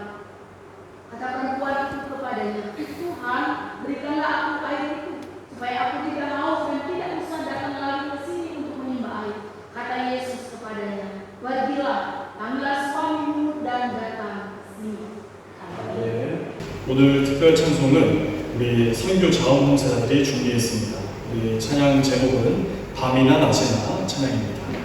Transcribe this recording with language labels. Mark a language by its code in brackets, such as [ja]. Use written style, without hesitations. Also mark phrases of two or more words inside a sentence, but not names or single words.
[id] Kata perempuan itu kepadanya, Tuhan, berikanlah aku air itu, supaya aku tidak haus dan tidak usah datang lagi ke sini untuk menimba air. Kata Yesus kepadanya, pergilah, panggillah suamimu dan datang ke sini. [ko] 네, 오늘 특별 찬송은 우리 선교 자원봉사자들이 준비했습니다. 우리 찬양 제목은 밤이나 낮이나 찬양입니다.